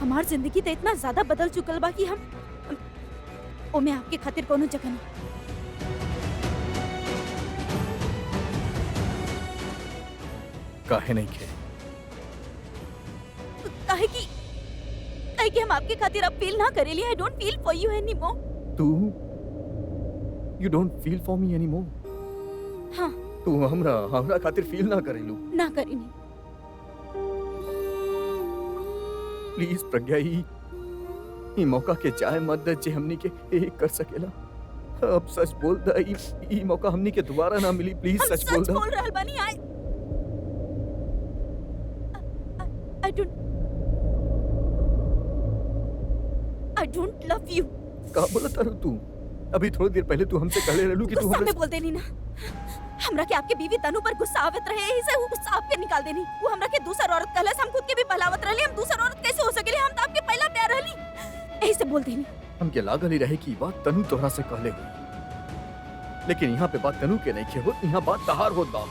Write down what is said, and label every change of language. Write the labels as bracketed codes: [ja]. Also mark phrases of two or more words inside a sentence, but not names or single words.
[bho] हमार जिंदगी तो इतना ज्यादा बदल चुकल बा कि हम ओमे आपके खातिर कोनो जगह नहीं। काहे नहीं खे? काहे कि हम आपके खातिर अब फील ना करेली। [en] I don't feel for you anymore. तू you don't feel for me anymore? [bho] हाँ, तू हमरा खातिर फील ना करेलू? ना करेनी। प्लीज प्रज्ञा, ई मौका के जाए मत दे जे हमनी के एक कर सकेला। अब सच बोल दा, ई मौका हमनी के दोबारा ना मिली। प्लीज हम सच बोल दा। बोल रहल बानी। [en] I don't love you। [bho] का बोलत तारू तू? अभी थोड़ी देर पहले तू हमसे कहले रहलू कि तू गुस्सा में हमरे बोल देनी ना। हमरा के आपके बीवी तनु पर गुस्सा आवत रहे, यही से वो गुस्सा आपके निकाल देनी। वो हमरा के दूसर औरत कहलस, हम खुद के भी पहलावत रहली। हम दूसर औरत कैसे हो सकेली? हम तो आपके पहला प्यार रहली, यही से बोल देनी। हमके लागल ही रहे कि बात तनु तोहरा से कहले हुई, लेकिन यहाँ पे बात तनु के नहीं खे होत, यहाँ बात तहार होत बा।